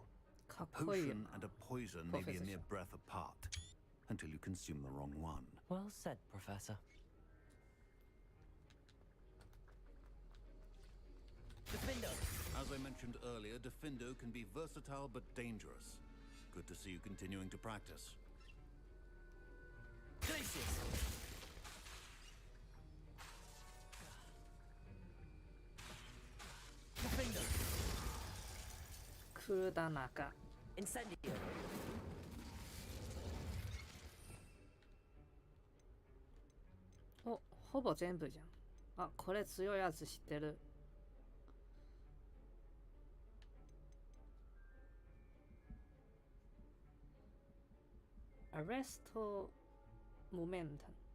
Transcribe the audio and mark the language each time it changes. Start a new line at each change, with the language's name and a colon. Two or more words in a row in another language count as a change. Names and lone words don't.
English: A potion and a poison may be a mere breath apart, until you consume the wrong one. Well said, Professor. Defindo! As I mentioned earlier, Defindo can be versatile but dangerous. Good to see you continuing to practice. Glacius! Defindo! Kudanaka. Incendio!
Japanese: お、ほぼ全部じゃん。あ、これ強いやつ知ってる。
English: Arresto Momentum。